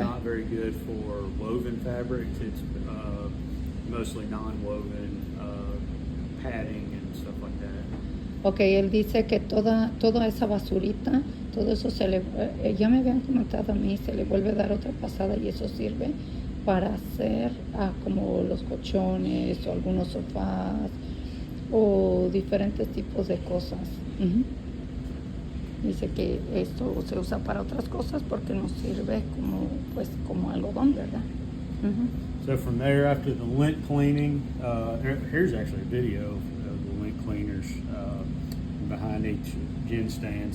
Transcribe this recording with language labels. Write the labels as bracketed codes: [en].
[en] not very good for woven fabrics. It's mostly non-woven padding and stuff like that. [es] Ok, él dice que toda esa basurita, todo eso ya me habían comentado a mí, se le vuelve a dar otra pasada y eso sirve para hacer como los colchones o algunos sofás o diferentes tipos de cosas. Ujú. Dice que esto se usa para otras cosas porque nos sirve como algodón, ¿verdad? Ujú. [en] So from there, after the lint cleaning, here's actually a video of the lint cleaners behind each gin stand.